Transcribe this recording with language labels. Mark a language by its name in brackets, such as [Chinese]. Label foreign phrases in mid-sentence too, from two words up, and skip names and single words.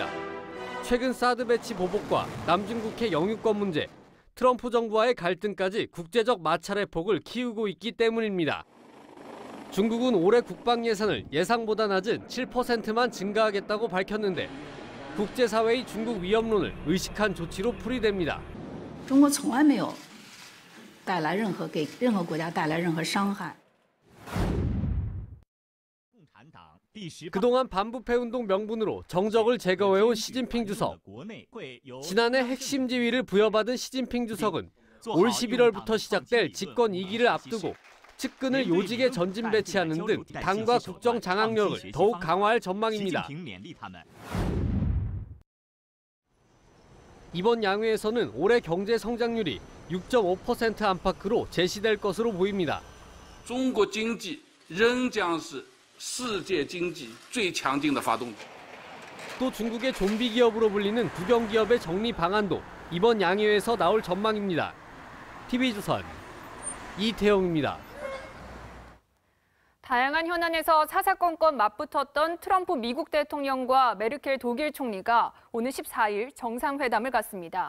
[Korean] 최근 사드 배치 보복과 남중국해 영유권 문제, 트럼프 정부와의 갈등까지 국제적 마찰의 폭을 키우고 있기 때문입니다. 중국은 올해 국방 예산을 예상보다 낮은 7%만 증가하겠다고 밝혔는데 국제사회의 중국 위협론을 의식한 조치로 풀이됩니다. [Chinese] 中国从来没有带来任何给任何国家带来任何伤害。 [Korean] 그동안 반부패 운동 명분으로 정적을 제거해온 시진핑 주석. 지난해 핵심 지위를 부여받은 시진핑 주석은 올 11월부터 시작될 집권 2기를 앞두고 측근을 요직에 전진 배치하는 등 당과 국정 장악력을 더욱 강화할 전망입니다. 이번 양회에서는 올해 경제 성장률이 6.5% 안팎으로 제시될 것으로 보입니다. [Chinese] 中国经济仍将是世界经济最强劲的发动机. [Korean] 또 중국의 좀비 기업으로 불리는 국영 기업의 정리 방안도 이번 양회에서 나올 전망입니다. TV조선 이태영입니다. 다양한 현안에서 사사건건 맞붙었던 트럼프 미국 대통령과 메르켈 독일 총리가 오늘 14일 정상회담을 갖습니다.